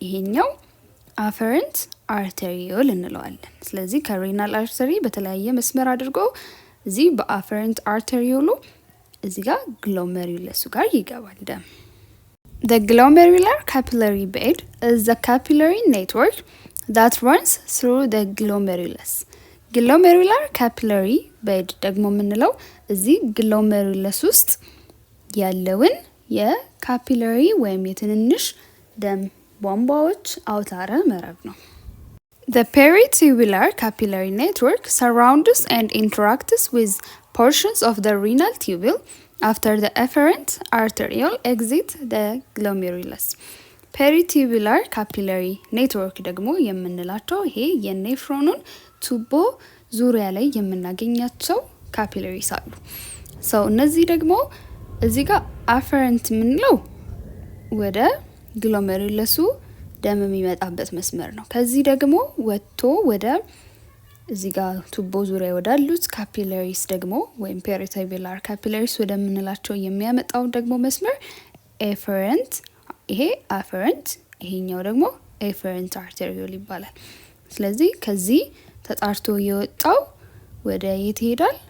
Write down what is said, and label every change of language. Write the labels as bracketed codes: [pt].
[am] ይሄኛው አፈረንት አርተሪዮል እንለዋለን። ስለዚህ ከሬናል አርተሪ በተለያየ መስመር አድርጎ እዚህ በአፈረንት አርተሪዮሉ እዚህ ጋር ግሎሜሩለሱ ጋር ይገባል ደም። [en] The glomerular capillary bed is the capillary network that runs through the glomerulus. [am] Glomerular capillary bed ደግሞ የምንለው እዚህ ግሎሜሩለስ ውስጥ ያለውን የካፒላሪ ወይም የትንንሽ ደም ቧንቧዎች አውታረ መረብ ነው። [en] The peritubular capillary network surrounds and interacts with portions of the renal tubule after the efferent arteriole exit the glomerulus. [am] ፔሪቲቡላር ካፒላሪ ኔትወርክ ደግሞ የምንላቸው ይሄ የኔፍሮኑን ቱቦ ዙሪያ ላይ የምናገኛቸው ካፒላሪስ አሉ። ሰው እነዚህ ደግሞ እዚህ ጋር አፈረንት የምንለው ወደ ግሎሜሩለሱ ደም የሚመጣበት መስመር ነው። ከዚህ ደግሞ ወጥቶ ወደ እዚህ ጋር ቱቦ ዙሪያ ወዳሉት ካፒላሪስ ደግሞ ወይም ፔሪቲቡላር ካፒላሪስ ወደምንላቸው የሚያመጣው ደግሞ መስመር ኤፈረንት፣ ይሄ አፈረንት፣ ይሄኛው ደግሞ ኤፈረንት አርቴሪዮል ይባላል። ስለዚህ ከዚህ ተጣርቶ የወጣው ወደ የት ይሄዳል?